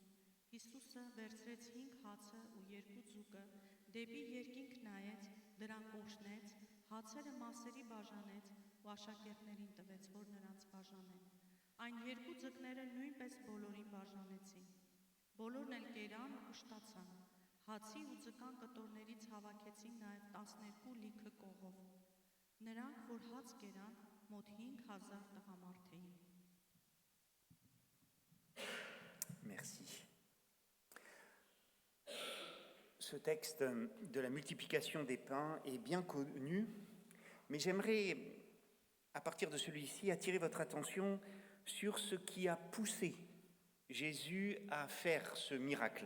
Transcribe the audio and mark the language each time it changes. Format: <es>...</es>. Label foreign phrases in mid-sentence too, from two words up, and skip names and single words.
<hy>Հիսուսը վերցրեց 5 հացը ու 2 ձուկը, դեպի երկինք նայեց, դրանք օրհնեց, հացերը մասերի բաժանեց ու աշակերտներին տվեց, որ նրանց բաժանեն։ Այն 2 ձկները նույնպես բոլորին բաժանեցին։ Բոլորն էլ կերան ու կշտացան։ Հացի ու ձկան կտորներից հավաքեցին նաև 12 լիքը կողով։ Նրանք, որ հաց կերան, մոտ 5000 տղամարդ էին։</hy> <fr>Merci. Ce texte de la multiplication des pains est bien connu, mais j'aimerais, à partir de celui-ci, attirer votre attention sur ce qui a poussé Jésus à faire ce miracle.</fr>